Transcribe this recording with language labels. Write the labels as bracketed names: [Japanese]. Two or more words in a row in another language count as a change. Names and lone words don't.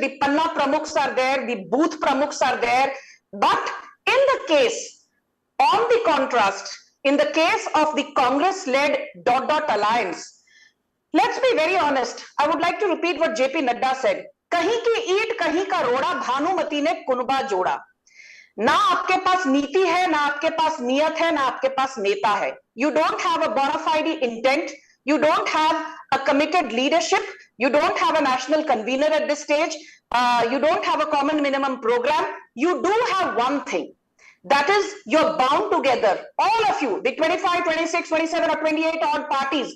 [English] The Panna Pramukhs are there, the Booth Pramukhs are there. But in the case, on the contrast, in the case of the Congress-led ... alliance, let's be very honest. I would like to repeat what JP Nadda said. [Hindi] कहीं की ईंट, कहीं का रोड़ा, भानुमती ने कुनबा जोड़ा. ना आपके पास नीति है, ना आपके पास नियत है, ना आपके पास नेता है. [English] You don't have a bona fide intent. You don't have a committed leadership. You don't have a national convener at this stage. You don't have a common minimum program. You do have one thing. That is, you're bound together, all of you, the 25, 26, 27 or 28 odd parties.